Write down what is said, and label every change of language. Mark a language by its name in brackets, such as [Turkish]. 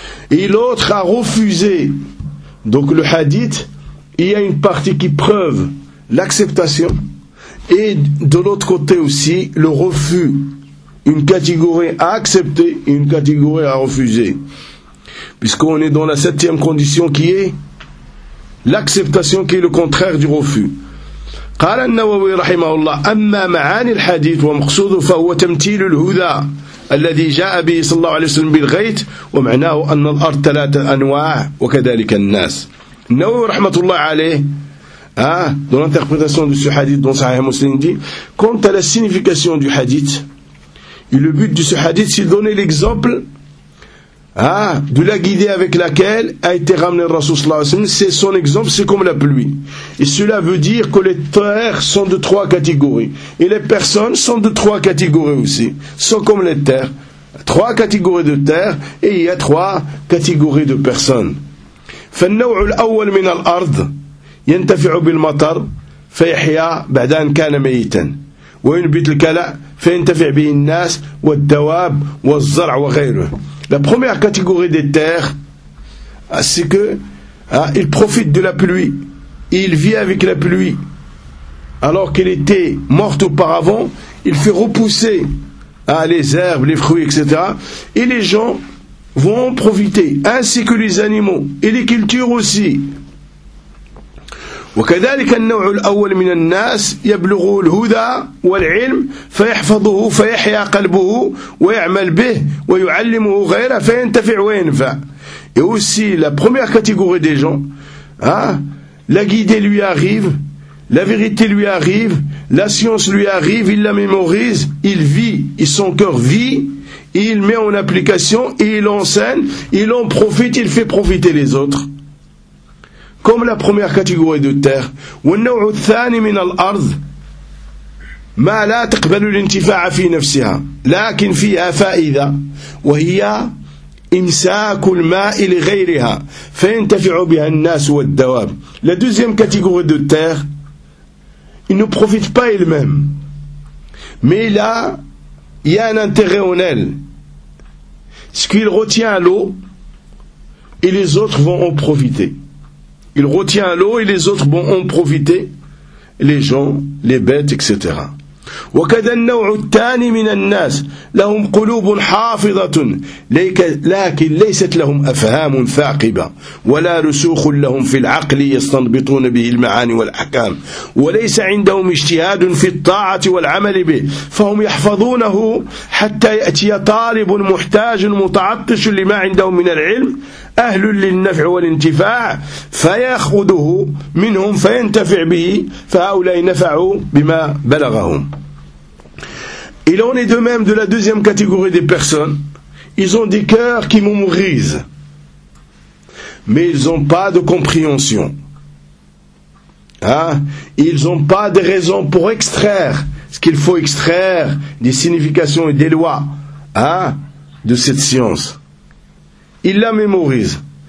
[French] Et l'autre a refusé. Donc le hadith, il y a une partie qui prouve l'acceptation. Et de l'autre côté aussi, le refus, une catégorie à accepter et une catégorie à refuser. Puisqu'on est dans la septième condition qui est l'acceptation, qui est le contraire du refus. [Arabic] قال النووي رحمه الله أما معاني الحديث ومقصوده فهو تمثيل الهدى الذي جاء به صلى الله عليه وسلم بالغيث ومعناه أن الأرض ثلاثة أنواع وكذلك الناس. النووي رحمة الله عليه [French] dans l'interprétation de ce hadith dont Sahih Muslim dit, quant à la signification du hadith et le but de ce hadith, c'est de donner l'exemple de la guidée avec laquelle a été ramené le Rasoul sallallahu alayhi wa sallam. C'est son exemple, c'est comme la pluie, et cela veut dire que les terres sont de trois catégories et les personnes sont de trois catégories aussi, sont comme les terres, trois catégories de terres et il y a trois catégories de personnes. [Arabic] فَالنَّوْعُ الْأَوَّلْ مِنَ الْأَرْضِ ينتفع بالمطر فيحيا بعد أن كان ميتا وينبت الكلى فينتفع به الناس والدواب والزرع وغيره. [French] La première catégorie des terres, c'est que il profite de la pluie et il vit avec la pluie alors qu'elle était morte auparavant. Il fait repousser les herbes, les fruits, etc. Et les gens vont en profiter, ainsi que les animaux et les cultures aussi. [Arabic] وكذلك النوع الأول من الناس يبلغ الهدى والعلم فيحفظه فيحيا قلبه ويعمل به ويعلمه غيره فينتفع وينفع. [French] Et aussi la première catégorie des gens, hein, la guidée lui arrive, la vérité lui arrive, la science lui arrive, il la mémorise, il vit, son cœur vit, il met en application, il enseigne, il en profite, il fait profiter les autres. Comme la première catégorie de terre. [Arabic] وَالنَّوْعُ الثَّانِ مِنَ الْأَرْضِ مَا لَا تَقْبَلُ الْإِنْتِفَاعَ فِي نَفْسِهَا لَكِنْ فِيهَا فَائِذَا وَهِيَا إمساك الماء لغيرها فينتفع بها الناس والدواب. [French] La deuxième catégorie de terre, il ne profite pas elle-même, mais là, il y a un intérêt en elle. Ce qu'il retient à l'eau, et les autres vont en profiter. Il retient à l'eau, et les autres vont en profiter. Les gens, les bêtes, etc. [Arabic] وكذا النوع الثاني من الناس لهم قلوب حافظة لكن ليست لهم أفهام ثاقبة ولا رسوخ لهم في العقل يستنبطون به المعاني والأحكام وليس عندهم اجتهاد في الطاعة والعمل به فهم يحفظونه حتى يأتي طالب محتاج متعطش لما عندهم من العلم أهل للنفع والانتفاع فيأخذه منهم فينتفع به فهؤلاء نفعوا بما بلغهم. [French] Il en est de même de la deuxième catégorie des personnes. Ils ont des cœurs qui mémorisent, mais ils n'ont pas de compréhension. Hein? Ils n'ont pas de raison pour extraire ce qu'il faut extraire des significations et des lois, hein, de cette science. Ils la mémorisent.